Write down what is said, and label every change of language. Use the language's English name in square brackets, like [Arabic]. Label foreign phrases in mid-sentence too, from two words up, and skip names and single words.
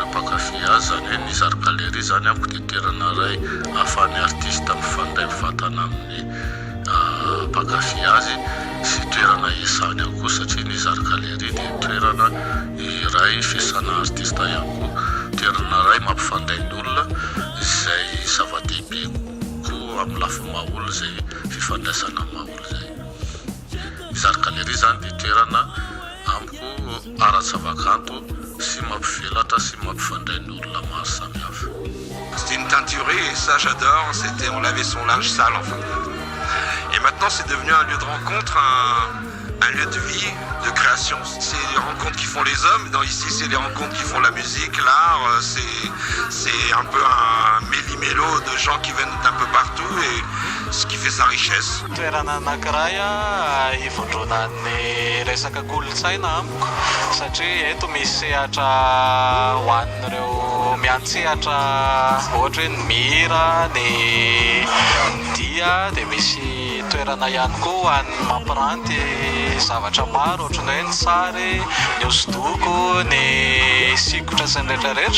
[Malagasy] mpakafy azy, zany hoe ny [English] Art Gallery [Malagasy] zany amiko dia toerana iray ahafahan'ny artista mifandray mivantana amin'ny mpakafy azy sy toerana iasany ihany koa, satria ny [English] Art Gallery [Malagasy] dia toerana iray fiasana artista ihany koa, toerana iray mampifandray ny olona izay zava-dehibe koa amin'ny lafiny maha-olona izay fifandraisana maha-olona izay. Ny [English] Art Gallery [Malagasy] zany dia toerana amiko ara-zavakanto sy mampivelatra sy mampifandray ny olona maro samihafa. [French] C'était une teinturerie et ça j'adore, on lavait son linge sale en fin de compte. Et maintenant c'est devenu un lieu de rencontre, un lieu de vie, de création. C'est les rencontres qui font les hommes, ici c'est les rencontres qui font la musique, l'art, c'est un peu un méli-mélo de gens qui viennent d'un peu partout et ce qui fait sa richesse. [Malagasy] Toerana anankiray ivondronan'ny resaka kolontsaina amiko satria eto misy sehatra ho an'ireo miantsehatra ohatra hoe ny mihira, ny dia, dia misy toerana ihany koa ho an'ny mampiranty zavatra maro ohatrany hoe ny sary, ny hosodoko, ny sikotra sy ny rehetrarehetra.